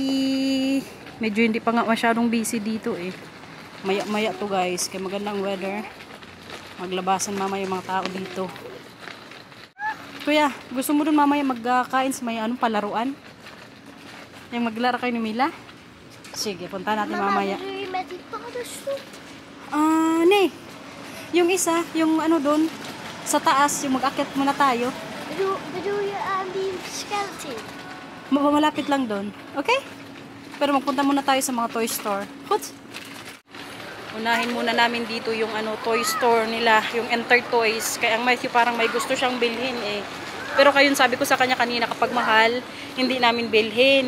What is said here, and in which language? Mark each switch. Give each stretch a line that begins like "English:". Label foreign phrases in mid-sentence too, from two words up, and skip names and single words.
Filipino: Medyo hindi pa nga masyadong busy dito eh. Maya-maya to guys, kaya magandang weather. Maglabasan mamaya yung mga tao dito. Kuya, gusto mo dun mamaya magkain sa may anong palaruan? Yung maglaro kayo ni Mila? Sige, punta natin mamaya. Mama,
Dutch: bedoel je met die paddenstoel? Ne.
Filipino: Yung isa, yung ano dun, sa taas, yung mag-akit muna tayo.
Dutch: Bedoel je aan die skeleton?
Filipino: Malapit lang dun. Okay? Pero magpunta muna tayo sa mga
English: toy store.
Dutch: Goed?
Filipino: Unahin muna namin dito yung ano,
English: toy store
Filipino: nila, yung Enter Toys. Kaya ang Matthew parang may gusto siyang bilhin eh. Pero kayon sabi ko sa kanya kanina, kapag mahal, hindi namin bilhin.